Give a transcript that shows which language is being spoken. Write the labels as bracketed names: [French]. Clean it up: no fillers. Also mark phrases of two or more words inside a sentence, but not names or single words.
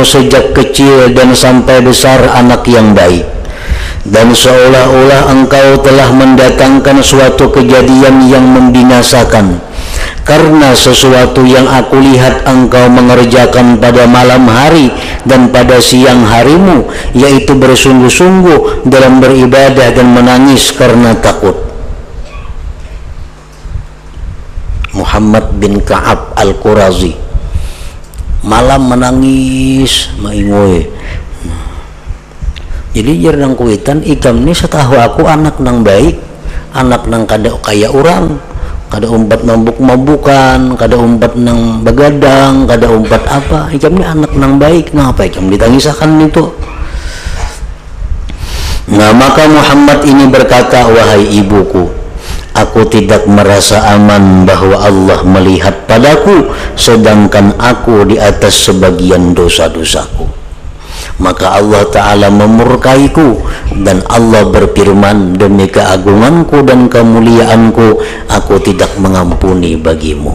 [Indonesian] sejak kecil dan sampai besar anak yang baik, dan seolah-olah engkau telah mendatangkan suatu kejadian yang membinasakan, karena sesuatu yang aku lihat engkau mengerjakan pada malam hari dan pada siang harimu, yaitu bersungguh-sungguh dalam beribadah dan menangis karena takut. Muhammad bin Ka'ab Al-Qurazi malam menangis maingoy. [Banjar] Jadi jarang kuitan ikam ini setahu aku anak nang baik, anak nang kada kaya orang, kada umpat mabuk-mabukan, kada umpat nang begadang, kada umpat apa. Ikam ini anak nang baik, nah apa ikam ditangisakan itu. [Indonesian] Nah maka Muhammad ini berkata, wahai ibuku, aku tidak merasa aman bahwa Allah melihat padaku sedangkan aku di atas sebagian dosa-dosaku. Maka Allah Ta'ala memurkaiku dan Allah berfirman, demi keagunganku dan kemuliaanku aku tidak mengampuni bagimu.